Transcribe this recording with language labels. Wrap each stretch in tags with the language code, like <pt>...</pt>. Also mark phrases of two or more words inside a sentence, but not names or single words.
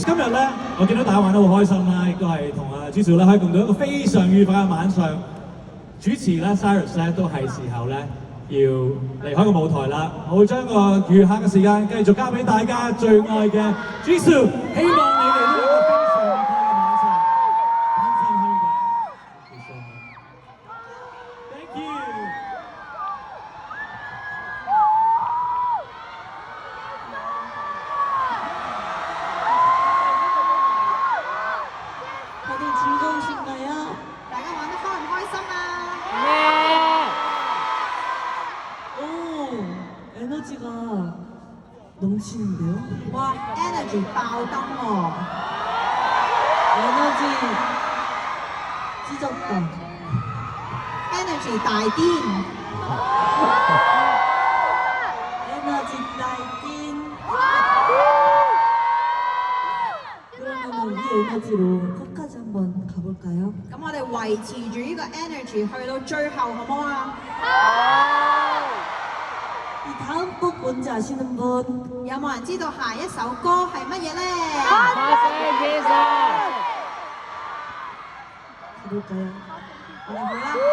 <yue>今日咧，我見到大家玩得好開心啦，亦都係同阿 G 少咧可以共度一個非常愉快嘅晚上。主持咧 Cyrus 咧都係時候咧要離開個舞台啦，我會將個餘下嘅時間繼續交俾大家最愛嘅 G 少，希望你哋都有一個非常愉快嘅晚上。</yue> <en>Thank you。</en> <ko>다들 즐거우신가요?</ko> <yue>大家玩得開唔開心啊？</yue> <ko>오, 에너지가 넘치는데요?</ko> <yue>哇，energy 爆燈喎！</yue> <ko>에너지 찢었다.</ko> <yue>energy 大癲，</yue> <ko>에너지 나이틴. 그러면 이 에너지로 끝까지 한번 가볼까요?</ko> <yue>咁我哋維持住呢個 energy 去到最後，好唔好啊？</yue> <ko>이 다음 곡 뭔지 아시는 분?</ko> <yue>有冇人知道下一首歌係乜嘢咧？</yue> <ko>가볼까요?</ko> <yue>我哋去啦！</yue>